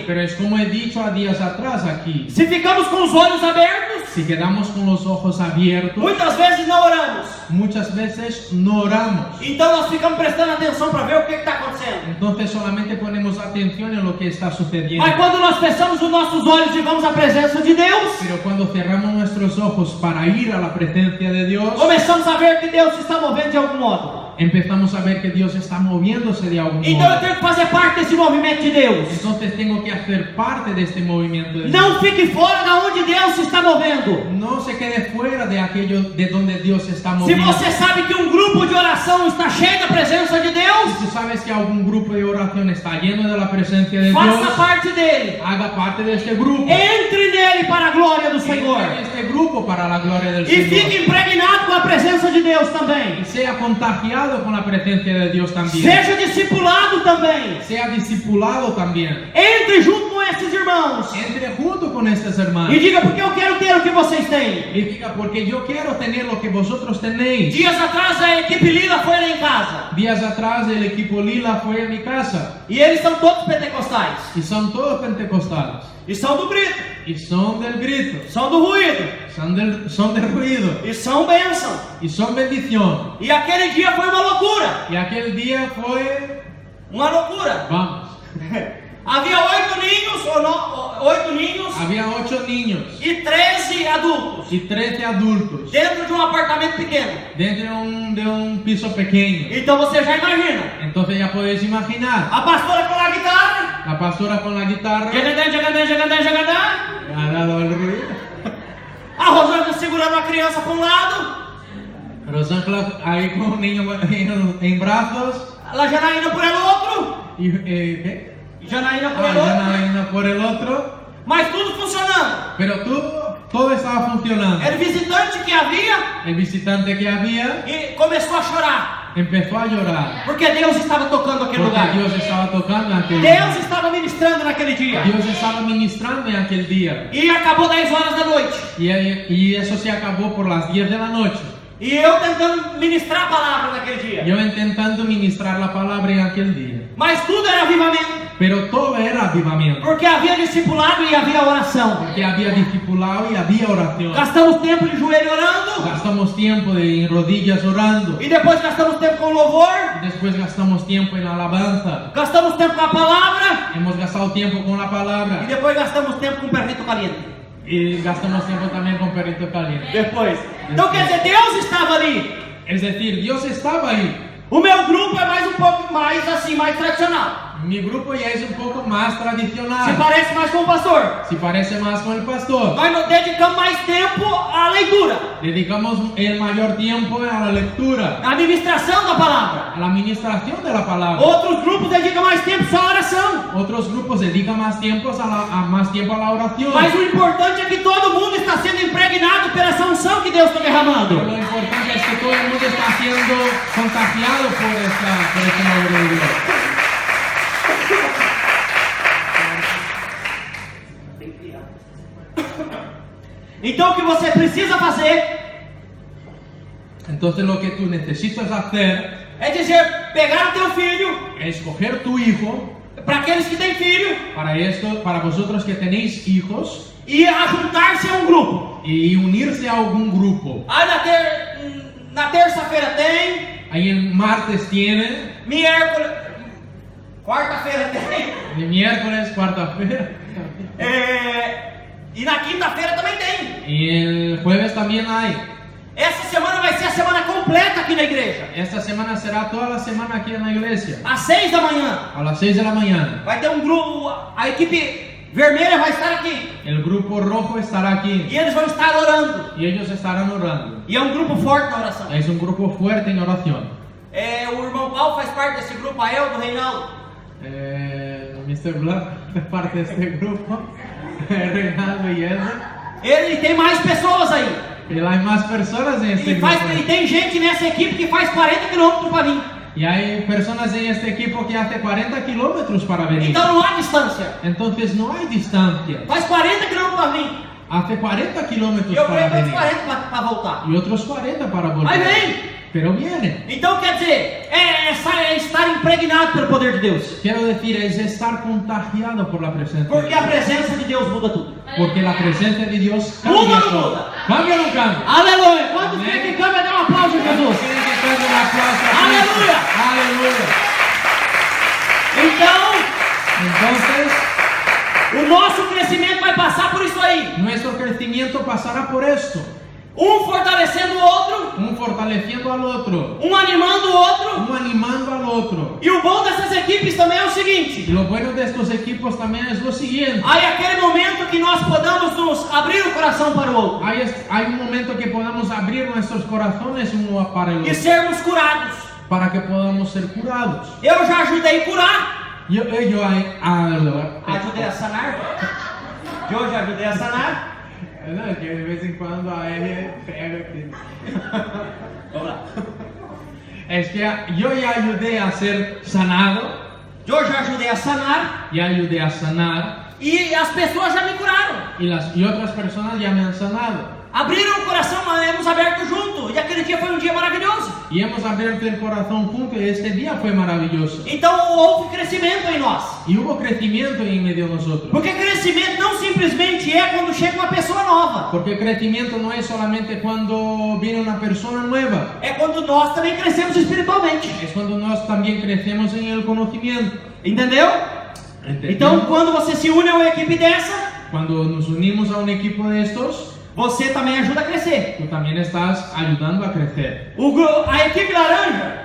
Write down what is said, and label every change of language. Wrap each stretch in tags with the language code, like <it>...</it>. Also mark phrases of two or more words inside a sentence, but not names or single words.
<es>Pero es como he dicho a días atrás aquí.</es> <pt>Se ficamos com os olhos abertos,</pt> <es>Si quedamos con los ojos abiertos,</es> <pt>muitas vezes não oramos.</pt> <es>muchas veces no oramos.</es> <pt>Então nós ficamos prestando atenção para ver o que está acontecendo.</pt> <es>Entonces solamente ponemos atención en lo que está sucediendo.</es> <pt>Mas quando nós fechamos os nossos olhos e vamos à presença de Deus,</pt> <es>Pero cuando cerramos nuestros ojos para ir a la presencia de Dios,</es> <pt>começamos a ver que Deus se está movendo de algum modo.</pt> <es>empezamos a ver que Dios está moviéndose de algún</es> <pt>Então eu</pt> <es>modo.</es> <pt>tenho que fazer parte desse movimento de Deus.</pt> <es>Entonces tengo que hacer parte de este movimiento de Dios.</es> <pt>Não fique fora de onde Deus se está movendo.</pt> <es>No se quede fuera de aquello de donde Dios se está</es> <pt>Se</pt> <es>moviendo.</es> <pt>você sabe que um grupo de oração está cheio da presença de Deus,</pt> <es>Si sabes que algún grupo de oración está lleno de la presencia de</es> <pt>faça</pt> <es>Dios,</es> <pt>parte dele.</pt> <es>haga parte de este grupo.</es> <pt>Entre nele para a glória do Senhor.</pt> <es>Entre en este grupo para la gloria del</es> <pt>E</pt> <es>Señor.</es> <pt>fique impregnado com a presença de Deus também.</pt> <es>Y sea contagiado con la presencia de Dios también.</es> <pt>Seja discipulado também.</pt> <es>Sea discipulado también.</es> <pt>Entre junto com esses irmãos.</pt> <es>Entre junto con estos</es> <pt>E</pt> <es>hermanos.</es> <pt>diga, porque eu quero ter o que vocês têm.</pt> <es>Y diga, porque yo quiero tener lo que vosotros tenéis.</es> <pt>Dias atrás a equipe Lila foi lá em casa.</pt> <es>Días atrás el equipo Lila fue a mi casa.</es> <pt>E eles são todos pentecostais.</pt> <es>Y son todos pentecostales.</es> <pt>E são do grito.</pt> <es>Y son del grito.</es> <pt>São do ruído.</pt> <es>Son del ruido.</es> <pt>E são bênção.</pt> <es>Y son bendición.</es> <pt>E aquele dia foi uma loucura.</pt> <es>Y aquel día fue...</es> <pt>Uma loucura. Vamos. Havia 8 ninhos, ou não, 8 ninhos</pt> <es>Había 8 niños</es> <pt>e 13 adultos.</pt> <es>y 13 adultos</es> <pt>Dentro de um apartamento pequeno.</pt> <es>dentro de un piso pequeño.</es> <pt>Então você já imagina.</pt> <es>Entonces ya podéis imaginar,</es> <pt>A pastora com a guitarra.</pt> <es>la pastora con la guitarra Jagadã. ha dado el ruido.</es> <pt>A Rosângela segurando a criança para um lado.</pt> <es>Rosângela ahí con un niño en brazos</es> <pt>A Janaína</pt> <es>por el</es> <pt>outro.</pt> <es>y ¿qué?</es> <pt>E Janaína</pt> <es>por el</es> <pt>outro.</pt> <es>Janaína por el otro.</es> <pt>Mas tudo funcionando.</pt> <es>Pero todo estaba funcionando.</es> <pt>Era o visitante que havia</pt> <es>El visitante que había</es> <pt>e começou a chorar.</pt> <es>empezó a llorar</es> <pt>Porque Deus estava tocando aquele</pt> <es>porque</es> <pt>lugar.</pt> <es>Dios estaba tocando en aquel</es> <pt>Deus</pt> <es>día.</es> <pt>estava ministrando naquele dia.</pt> <es>Dios estaba ministrando en aquel día.</es> <pt>E acabou 10 horas da noite.</pt> <es>Y eso se acabó por las 10 de la noche.</es> <pt>E eu tentando ministrar a palavra naquele dia.</pt> <es>Yo intentando ministrar la palabra en aquel día.</es> <pt>Mas tudo era avivamento.</pt> <es>pero todo era avivamiento.</es> <pt>Porque havia discipulado e havia oração.</pt> <es>Porque había discipulado y había oración.</es> <pt>Gastamos tempo de joelho orando.</pt> <es>Gastamos tiempo en rodillas orando.</es> <pt>E depois gastamos tempo com louvor.</pt> <es>Y después gastamos tiempo en la alabanza.</es> <pt>Gastamos tempo com a palavra.</pt> <es>Hemos gastado tiempo con la</es> <pt>E</pt> <es>palabra.</es> <pt>depois gastamos tempo com</pt> <es>perrito caliente. Y gastamos tiempo también con perrito caliente.</es> <pt>Depois. Então quer dizer, Deus estava ali.</pt> <es>Es decir, Dios estaba ahí.</es> <pt>O meu grupo é mais um pouco mais assim, mais tradicional.</pt> <es>Mi grupo ya es un poco más</es> <pt>Se</pt> <es>tradicional.</es> <pt>parece mais com o pastor.</pt> <es>Se parece más con el pastor.</es> <pt>Nós nos dedicamos mais tempo à leitura,</pt> <es>Dedicamos el mayor tiempo a la lectura,</es> <pt>à administração da palavra.</pt> <es>a la administración de la palabra.</es> <pt>Outros grupos dedicam mais tempo só à oração.</pt> <es>Otros grupos dedican más tiempo a la oración.</es> <pt>Mas o importante é que todo mundo está sendo impregnado pela essa unção que Deus está derramando.</pt> <es>Pero lo importante es que todo el mundo está siendo contagiado por este mover de Dios.</es> <pt>Então o que você precisa fazer</pt> <es>Entonces lo que tú necesitas hacer</es> <pt>é dizer, pegar o teu filho,</pt> <es>es coger tu hijo,</es> <pt>para aqueles que têm filho,</pt> <es>para vosotros que tenéis hijos,</es> <pt>e juntar-se a um grupo.</pt> <es>y unirse a algún grupo.</es> <pt>Aí na terça-feira tem,</pt> <es>Ahí el martes tienen, miércoles,</es> <pt>quarta-feira tem,</pt> <es>el miércoles,</es> <pt>cuarta-feira, e na quinta-feira também tem.</pt> <es>y el jueves también hay.</es> <pt>Essa semana vai ser a semana completa aqui na igreja.</pt> <es>Esta semana será toda la semana aquí en la iglesia,</es> <pt>Às 6 da manhã.</pt> <es>a las 6 de la mañana.</es> <pt>Vai ter um grupo, a equipe vermelha vai estar aqui.</pt> <es>El grupo rojo estará aquí</es> <pt>E eles vão estar orando.</pt> <es>y ellos estarán orando.</es> <pt>E é um grupo forte na oração.</pt> <es>Es un grupo fuerte en oración.</es> <pt>O irmão Paulo faz parte desse grupo, a El do Reinaldo.</pt> <es>Mr. Black es parte de este grupo, Reinaldo y Elsa.</es> <pt>Ele tem mais pessoas aí.</pt> <es>Pero hay más personas en este grupo.</es> <pt>E tem gente nessa equipe que faz 40 quilômetros para vir.</pt> <es>Y hay personas en este equipo que hace 40 kilómetros para venir.</es> <pt>Então não há distância.</pt> <es>Entonces no hay distancia.</es> <pt>Faz 40 quilômetros para vir.</pt> <es>Hace 40</es> <pt>E</pt> <es>kilómetros</es> <pt>eu</pt> <es>para</es> <pt>creio que</pt> <es>venir.</es> <pt>40 para voltar.</pt> <es>Y otros 40 para volver.</es> <pt>Aí vem.</pt> <es>Pero vienen.</es> <pt>Então quer dizer, é estar impregnado pelo poder de Deus.</pt> <es>Quiero decir, es estar contagiado por la presencia de</es> <pt>Porque a</pt> <es>Dios.</es> <pt>presença de Deus muda tudo.</pt> <es>Porque la presencia de Dios</es> <pt>Muda</pt> <es>cambia</es> <pt>ou não</pt> <es>todo.</es> <pt>muda?</pt> <es>¿Cambia o no cambia?</es> <pt>Aleluia! Quando Amém. crê que cambia, dá um aplauso a Jesus.</pt> <es>Tienen que darle un aplauso a Aleluya. Cristo. Aleluya.</es> <pt>Então,</pt> <es>Entonces,</es> <pt>o nosso crescimento vai passar por isso aí.</pt> <es>nuestro crecimiento pasará por esto.</es> <pt>Um fortalecendo o outro,</pt> <es>Un fortaleciendo al otro,</es> <pt>um animando o outro.</pt> <es>un animando al otro.</es> <pt>E o bom dessas equipes também é o</pt> <es>Y</es> <pt>seguinte:</pt> <es>lo bueno de estos equipos también es lo siguiente.</es> <pt>aí aquele momento que nós podamos nos abrir o coração para o outro</pt> <es>Hay un momento que podamos abrir nuestros corazones uno para el</es> <pt>e</pt> <es>otro,</es> <pt>sermos curados.</pt> <es>para que podamos ser curados.</es> <pt>Eu já ajudei a curar, Ajudei ajudei a sanar. Eu já ajudei a sanar.</pt> <es>No, que de vez en cuando a él pega aquí.</es> <pt>Vamos lá.</pt> <es>Es que yo ya ayudé a ser sanado,</es> <pt>Eu já ajudei a sanar</pt> <es>ya ayudé a sanar</es> <pt>e as pessoas já me curaram.</pt> <es>y otras personas ya me han sanado.</es> <pt>Abriram o coração, nós hemos aberto junto. E aquele dia foi um dia maravilhoso.</pt> <es>Y hemos abierto el corazón juntos y este día fue maravilloso.</es> <pt>Então houve crescimento em nós.</pt> <es>Y hubo crecimiento en medio de nosotros.</es> <pt>Porque crescimento não simplesmente é quando chega uma pessoa nova.</pt> <es>Porque crecimiento no es solamente cuando viene una persona nueva,</es> <pt>É quando nós também crescemos espiritualmente.</pt> <es>es cuando nosotros también crecemos en el conocimiento.</es> <pt>Entendeu?</pt> <es>¿Entendés?</es> <pt>Então quando você se une a uma equipe dessa,</pt> <es>Cuando nos unimos a un equipo de estos,</es> <pt>você também ajuda a crescer.</pt> <es>tú también estás ayudando a crecer.</es> <pt>A equipe laranja,</pt>